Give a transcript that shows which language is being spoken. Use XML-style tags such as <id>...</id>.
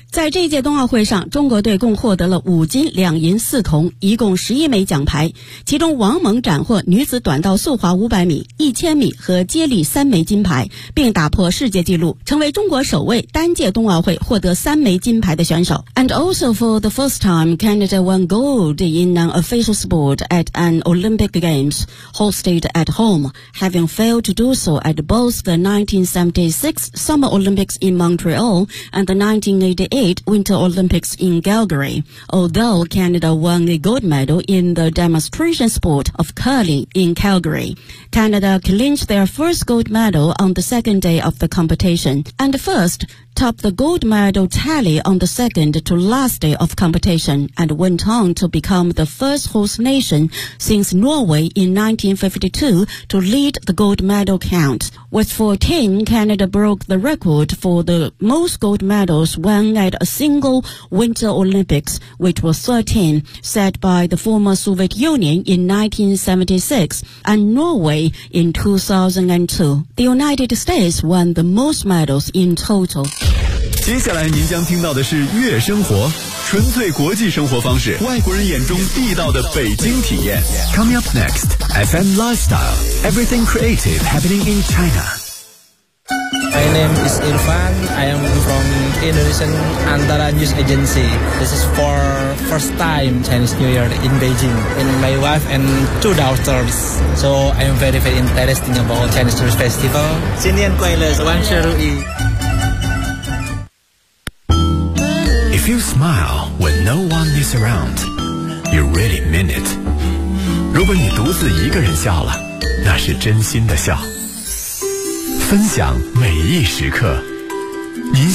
<zh>在这届冬奥会上，中国队共获得了5金2银4铜，一共11枚奖牌，其中王蒙斩获女子短道速滑500米、1000米和接力3枚金牌，并打破世界纪录，成为中国首位单届冬奥会获得3枚金牌的选手。</zh> <en>And also for the first time, Canada won gold in an official sport at an Olympic Games hosted at home, having failed to do so at both the 1976 Summer Olympics in Montreal and the 1988 Winter Olympics in Calgary. Although Canada won a gold medal in the demonstration sport of curling in Calgary, Canada clinched their first gold medal on the second day of the competition, and first topped the gold medal tally on the second to last day of competition and went on to become the first host nation since Norway in 1952 to lead the gold medal count. With 14, Canada broke the record for the most gold medals won at a single Winter Olympics, which was 13, set by the former Soviet Union in 1976 and Norway in 2002. The United States won the most medals in total.</en> <zh>接下来您将听到的是悦生活，纯粹国际生活方式，外国人眼中地道的北京体验。</zh> <en>Coming up next, FM Lifestyle, Everything Creative Happening in China. My name is Irfan, I am from Indonesian Antara News Agency. This is for first time Chinese New Year in Beijing, and my wife and two daughters. So I am very very interested about Chinese New Year Festival.</en> <zh>新年快乐，万事如意。</zh> <en>If you smile when no one is around, you really mean it.</en> <zh>如果你独自一个人笑了，那是真心的笑。分享每一时刻，您。</zh>